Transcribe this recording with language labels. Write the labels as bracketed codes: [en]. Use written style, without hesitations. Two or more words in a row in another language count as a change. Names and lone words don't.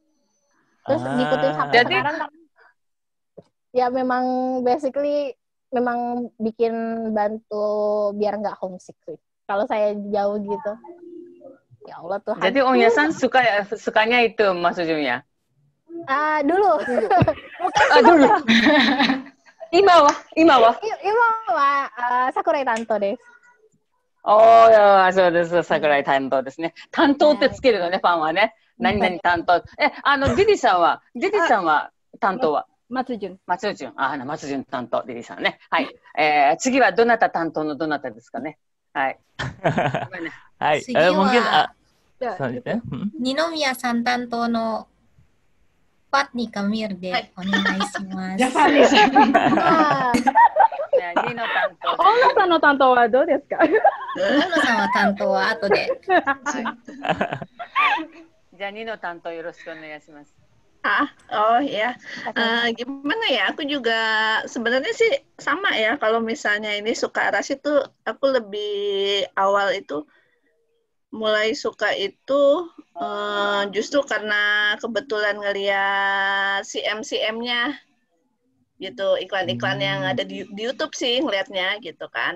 [id] Terus ngikutin sampai sekarang kan. Ya memang basically memang bikin bantu biar nggak homesick sih. Kalau saya jauh gitu. [ar] يا الله [id] Tuhan. Jadi Onya-san sukanya itu maksudnya? Dulu. [ja] Dulu. 今は桜井担当です. Oh, そうです。桜井担当ですね。担当ってつけるのね、ファンはね。何々担当。ジディさんは担当は松潤。松潤担当、リリーさんね。はい。次はどなた担当のどなたですかね。はい。はい。次は [id] mungkin [ja] 二宮さん担当のファッニカミルでお願いします。じゃあファッニさん。2の担当。大野さんの担当はどうですか？大野さんは担当は後で。じゃあ2の担当よろしくお願いします。 [id] Oh ya, gimana ya? Aku juga sebenarnya sih sama ya. Kalau misalnya ini suka Arashi tuh, aku lebih awal itu mulai suka itu justru karena kebetulan ngeliat CM-nya gitu, iklan-iklan yang ada di YouTube sih ngelihatnya gitu kan.